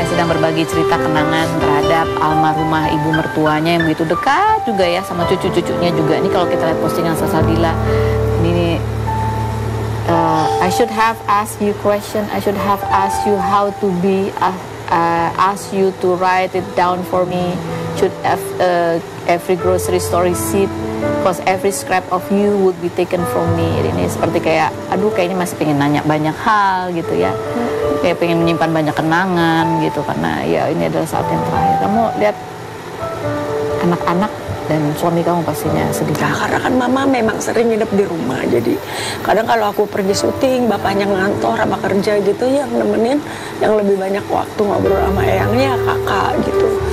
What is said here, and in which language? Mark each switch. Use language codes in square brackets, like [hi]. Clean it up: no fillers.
[id] berbagi cerita kenangan terhadap almarhumah ibu mertuanya yang begitu dekat juga ya sama cucu-cucunya juga. Ini kalau kita lihat postingan Salsabila ini, [en] I should have asked you question, I should have asked you how to be, ask you to write it down for me, should have every grocery store receipt, because every scrap of you would be taken from me. [id] Ini seperti kayak, aduh kayaknya masih pengen nanya banyak hal gitu ya, kayak pengen menyimpan banyak kenangan gitu, karena ya ini adalah saat yang terakhir. Kamu lihat anak-anak dan suami kamu pastinya sedih. Nah, karena kan mama memang sering nginep di rumah, jadi kadang kalau aku pergi syuting, bapaknya ngantor sama kerja gitu, yang nemenin, yang lebih banyak waktu ngobrol sama eyangnya kakak gitu.